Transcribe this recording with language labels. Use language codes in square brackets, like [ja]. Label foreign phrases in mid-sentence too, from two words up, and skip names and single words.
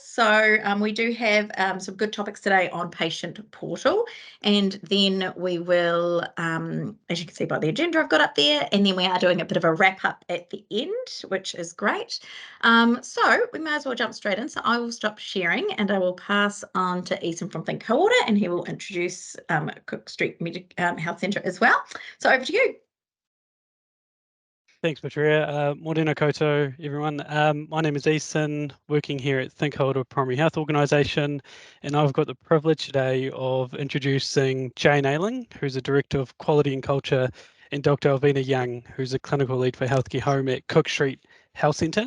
[en] So we do have some good topics today on patient portal, and then we will, as you can see by the agenda I've got up there, and then we are doing a bit of a wrap up at the end, which is great. So we may as well jump straight in. So I will stop sharing and I will pass on to Ethan from Think Cohorter, and he will introduce Cook Street Health Centre as well. So over to you. Thanks, Petria. [mi] Morena koutou, [en] everyone. My name is Ethan, working here at Think Cohorter Primary Health Organisation, and I've got the privilege today of introducing Jane Ayling, who's a Director of Quality and Culture, and Dr. Alvina Young, who's a Clinical Lead for Healthcare Home at Cook Street Health Centre.